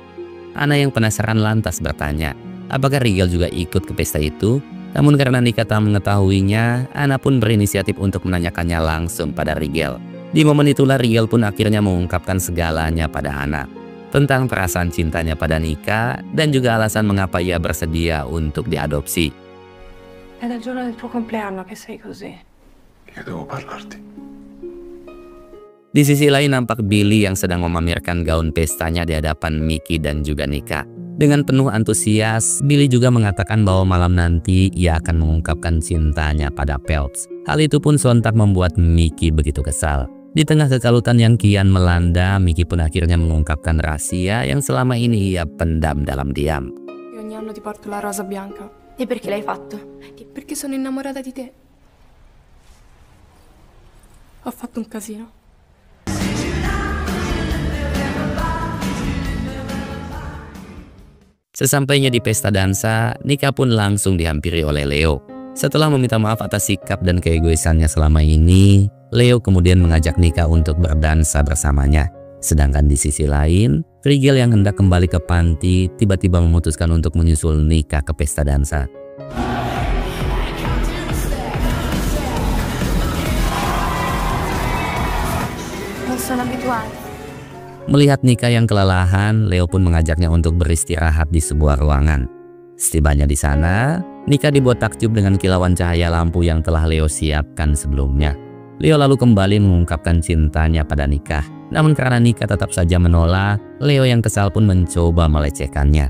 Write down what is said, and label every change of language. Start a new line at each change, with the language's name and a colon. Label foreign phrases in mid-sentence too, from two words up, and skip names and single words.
Indonesian: Anna yang penasaran lantas bertanya, apakah Rigel juga ikut ke pesta itu? Namun karena Nika tak mengetahuinya, Anna pun berinisiatif untuk menanyakannya langsung pada Rigel. Di momen itulah Rigel pun akhirnya mengungkapkan segalanya pada Anna. Tentang perasaan cintanya pada Nika dan juga alasan mengapa ia bersedia untuk diadopsi.
Italian: È dal giorno del tuo compleanno che sei così. Io devo parlarti.
Indonesian: Di sisi lain nampak Billy yang sedang memamerkan gaun pestanya di hadapan Mickey dan juga Nika. Dengan penuh antusias, Billy juga mengatakan bahwa malam nanti ia akan mengungkapkan cintanya pada Phelps. Hal itu pun sontak membuat Mickey begitu kesal. Di tengah kekalutan yang kian melanda, Mickey pun akhirnya mengungkapkan rahasia yang selama ini ia pendam dalam diam.
Italian: Io ogni anno ti porto la rosa bianca. E perché l'hai fatto? Perché sono innamorata di te. Ho fatto un casino.
Indonesian: Sesampainya di pesta dansa, Nika pun langsung dihampiri oleh Leo. Setelah meminta maaf atas sikap dan keegoisannya selama ini, Leo kemudian mengajak Nika untuk berdansa bersamanya. Sedangkan di sisi lain, Rigel yang hendak kembali ke panti tiba-tiba memutuskan untuk menyusul Nika ke pesta dansa.
Italian: Non sono abituata.
Indonesian: Melihat Nika yang kelelahan, Leo pun mengajaknya untuk beristirahat di sebuah ruangan. Setibanya di sana, Nika dibuat takjub dengan kilauan cahaya lampu yang telah Leo siapkan sebelumnya. Leo lalu kembali mengungkapkan cintanya pada Nika. Namun karena Nika tetap saja menolak, Leo yang kesal pun mencoba melecehkannya.